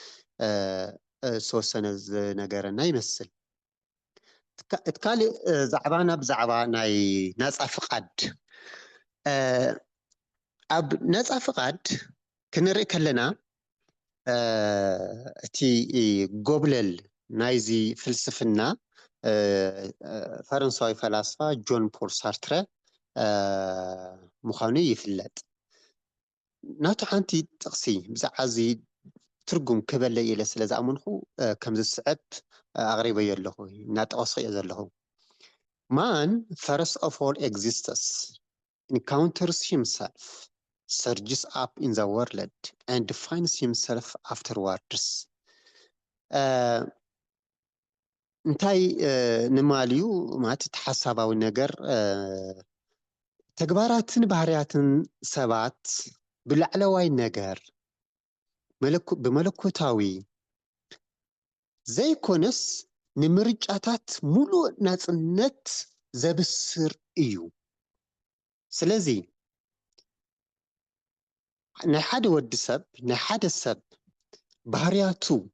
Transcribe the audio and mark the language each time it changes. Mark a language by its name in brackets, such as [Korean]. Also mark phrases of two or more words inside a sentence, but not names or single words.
[Tigrinya] ዝተወሰነ ዝነገረና ይመስል እቲ ካሊእ ዛዕባና ብዛዕባ ናይ ነፃ ፍቃድ ኣብ ነፃ ፍቃድ ክንርኢ ከለና እቲ ጎብለል ናይዚ ፍልስፍና ፈረንሳዊ ፈላስፋ ጆን ፖል ሳርትረ ምዃኑ ይፍለጥ ናቱ ሓንቲ ጥቕሲ ብዛዕባ እዚ ትርጉም ክበለይ ኢለ ስለ ዝኣመንኩ ከም ዝስዕብ ኣቕሪበዮ ኣለኹ እናጠቐስኩ እየ ዘለኹ [English] man first of all exists encounters himself surges up in the world and defines himself afterwards [Tigrinya] እንታይ ንማልዩ ማለት እቲ ሓሳባዊ ነገር ተግባራትን ባህርያትን ሰባት ብላዕለዋይ ነገር ብመለኮታዊ ዘይኮነስ ንምርጫታት ሙሉእ ናፅነት ዘብስር እዩ ስለዚ ናይ ሓደ ወዲ ሰብ ናይ ሓደ ሰብ ባህርያቱ